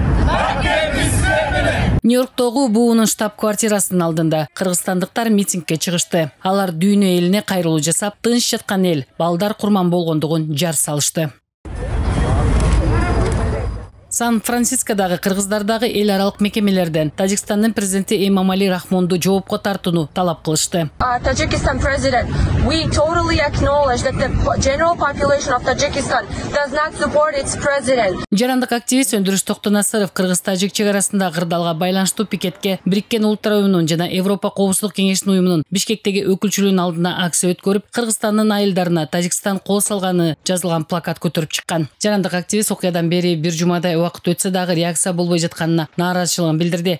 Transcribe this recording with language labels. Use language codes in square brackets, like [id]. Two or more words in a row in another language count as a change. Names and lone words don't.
[ky] Нью-Йорктогу буунун штаб-квартирасынын алдында кыргызстандыктар митингге чыгышты. Алар дүйнө элине кайрылуу жасап, тынч жаткан эл балдар курман болгондугун жар салышты. Сан-Францискодагы кыргыздардагы эл аралык мекемелерден Тажикстандын президенти Эмомали Рахмонду жоопко тартууну талап кылышты. [en] Tajikistan president, we totally acknowledge that the general population of Tajikistan does not support its president. [ky] Жарандык активист Өндүрүш Токтонасыров Кыргыз-Тажик чек арасында кырдаалга байланыштуу пикетке Бириккен Улуттар уюмунун жана Европа коопсуздук кеңешинин уюмунун Бишкектеги өкүлчүлүгүнүн алдына акция өткөрүп, Кыргызстандын айылдарына Тажикстан кол салганы жазылган плакат көтөрүп чыккан. Жарандык активист окуядан бери бир жумадай убакыт өтсө дагы реакция болбой жатканына нааразычылыгын билдирди.